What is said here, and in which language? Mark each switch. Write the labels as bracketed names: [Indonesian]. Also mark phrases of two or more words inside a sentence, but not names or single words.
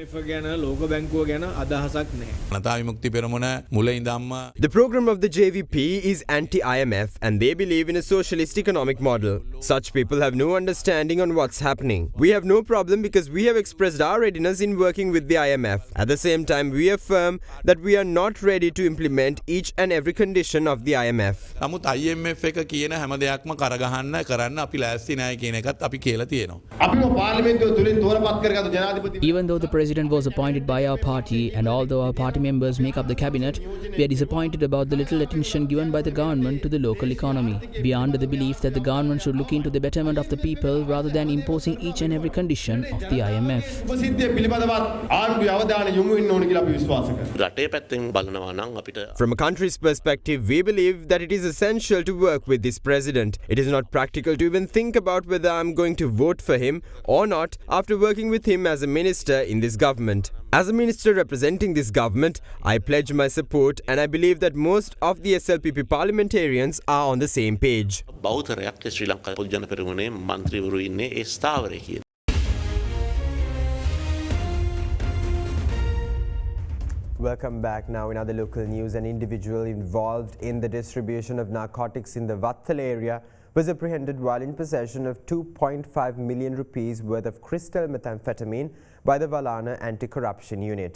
[English] The program of the JVP is anti-IMF and they believe in a socialist economic model. Such people have no understanding on what's happening. We have no problem because we have expressed our readiness in working with the IMF. At the same time, we are affirm that we are not ready to implement each and every condition of the IMF. [Sinhala] නමුත් IMF එක කියන හැම දෙයක්ම කරගහන්න කරන්න අපි ලෑස්ති නැහැ කියන එකත් අපි කියලා තියෙනවා. අපිම පාර්ලිමේන්තුව තුලින් තෝරපත් කරගත්තු ජනාධිපති [English] Even though the president was appointed by our party and although our party members make up the cabinet, we are disappointed about the little attention given by the government to the local economy. We are under the belief that the government should look into the betterment of the people rather than imposing each and every condition of the IMF. [Sinhala] උපසිද්ධිය පිළිබඳවත් ආණ්ඩුවේ අවධානය යොමු වෙන්න ඕන කියලා අපි විශ්වාස කරනවා. රටේ පැත්තෙන් බලනවා නම් අපිට [English] From a country's perspective, we believe that it is essential to work with this president. It is not practical to even think about whether I'm going to vote for him or not after working with him as a minister in this government. As a minister representing this government, I pledge my support and I believe that most of the SLPP parliamentarians are on the same page. [Sinhala] බෞද්ධරයක් ශ්‍රී ලංකා පොදු ජන පෙරමුණේ මන්ත්‍රීවරු ඉන්නේ ඒ ස්ථාවරයේ කියන. [English] Welcome back. Now in other local news, an individual involved in the distribution of narcotics in the Vattal area was apprehended while in possession of 2.5 million rupees worth of crystal methamphetamine by the Valana Anti-Corruption Unit.